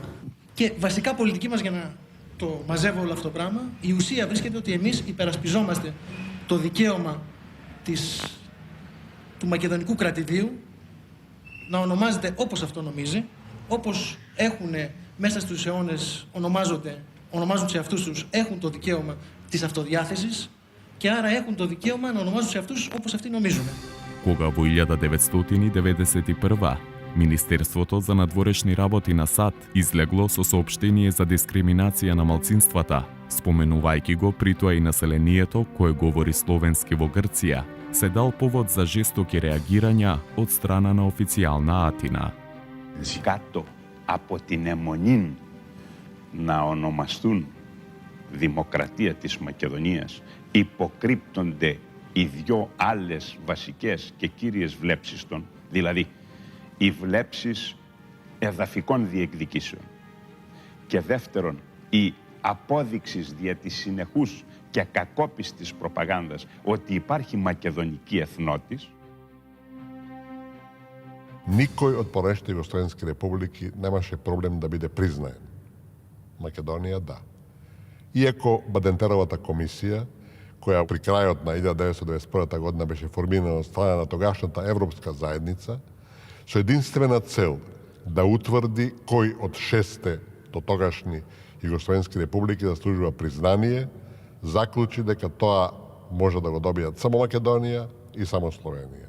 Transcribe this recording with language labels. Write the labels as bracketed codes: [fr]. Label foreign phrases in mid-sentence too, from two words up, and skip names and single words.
[el] Και βασικά πολιτική μας, για να το μαζεύω όλο αυτό το πράγμα, η ουσία βρίσκεται ότι εμείς υπερασπιζόμαστε το δικαίωμα του μακεδονικού κρατηδίου να ονομάζεται όπως αυτό νομίζει, όπως έχουν μέσα στους αιώνες ονομάζουν σε αυτούς τους, έχουν το δικαίωμα της αυτοδιάθεσης και άρα έχουν το δικαίωμα να ονομάζουν σε αυτούς όπως αυτοί νομίζουν. [mk] Кога во 1991 Министерството за надворешни работи на САД излегло со соопштение за дискриминација на малцинствата, споменувајќи го при тоа и населението кое говори словенски во Грција, се дал повод за жестоки реагирања од страна на официјална Атина. [el] Κάτω από την αιμονή να ονομαστούν Δημοκρατία της Μακεδονίας υποκρύπτονται οι δυο άλλες βασικές και κύριες βλέψεις των, δηλαδή οι βλέψεις εδαφικών διεκδικήσεων και δεύτερον η απόδειξη δια της συνεχούς και κακόπιστης προπαγάνδας ότι υπάρχει μακεδονική εθνότης. [mk] Никој од порешните југословенски републики немаше проблем да биде признаен. Македонија да. Иако Бадентеровата комисија, која при крајот на 1991 година беше формирана од страна на тогашната Европска заедница, со единствена цел да утврди кој од 6 до тогашни југословенски републики заслужува признание, заклучи дека тоа може да го добијат само Македонија и само Словенија.